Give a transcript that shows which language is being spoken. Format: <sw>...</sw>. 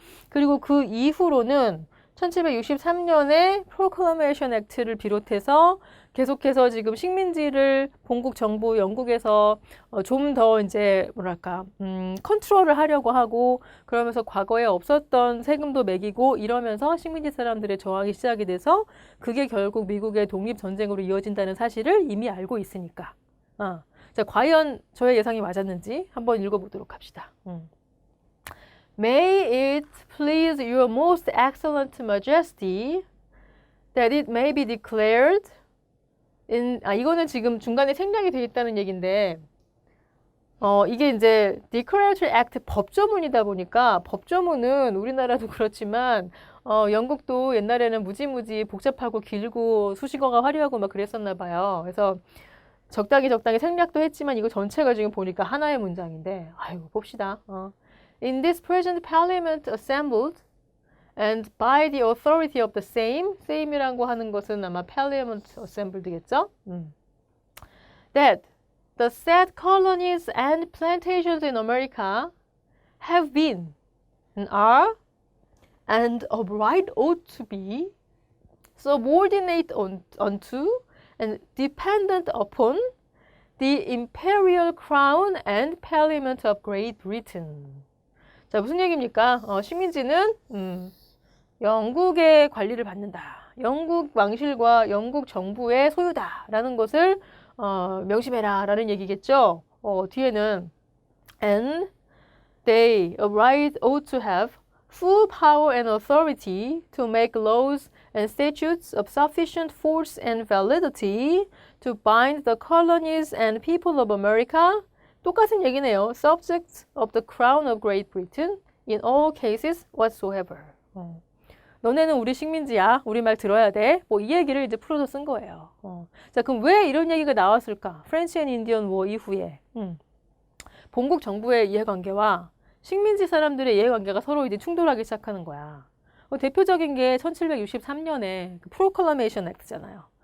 <ko>그리고 그 이후로는 1763년에 프로클러메이션 액트를 비롯해서 계속해서 지금 식민지를 본국 정부 영국에서 좀 더 이제 컨트롤을 하려고 하고 그러면서 과거에 없었던 세금도 매기고 이러면서 식민지 사람들의 저항이 시작이 돼서 그게 결국 미국의 독립전쟁으로 이어진다는 사실을 이미 알고 있으니까. 자, 과연 저의 예상이 맞았는지 한번 읽어보도록 합시다.</ko> <en>May it please your most excellent majesty that it may be declared</en> <ko>이거는 지금 중간에 생략이 돼 있다는 얘기인데, 이게 이제 Declaratory Act 법조문이다 보니까 법조문은 우리나라도 그렇지만 영국도 옛날에는 무지무지 복잡하고 길고 수식어가 화려하고 막 그랬었나 봐요. 그래서 적당히 생략도 했지만 이거 전체가 지금 보니까 하나의 문장인데, 아이고 봅시다.</ko> <en>In this present parliament assembled and by the authority of the same</en> <ko>이라고 하는 것은 아마</ko> <en>parliament assembled겠죠? That the said colonies and plantations in America have been and are and of right ought to be subordinate unto and dependent upon the imperial crown and parliament of Great Britain.</en> <ko>자, 무슨 얘기입니까? 식민지는 영국의 관리를 받는다. 영국 왕실과 영국 정부의 소유다라는 것을 명심해라 라는 얘기겠죠. 뒤에는</ko> <en>and they of right ought to have full power and authority to make laws and statutes of sufficient force and validity to bind the colonies and people of America.</en> <ko>똑같은 얘기네요.</ko> <en>Subjects of the crown of Great Britain in all cases whatsoever.</en> <ko>너네는 우리 식민지야. 우리 말 들어야 돼. 뭐 이 얘기를 이제 풀어서 쓴 거예요. 자, 그럼 왜 이런 얘기가 나왔을까? 프렌치 앤 인디언 워 이후에 본국 정부의 이해관계와 식민지 사람들의 이해관계가 서로 이제 충돌하기 시작하는 거야. 대표적인 게 1763년에 그 프로클러메이션 액트잖아요.</ko>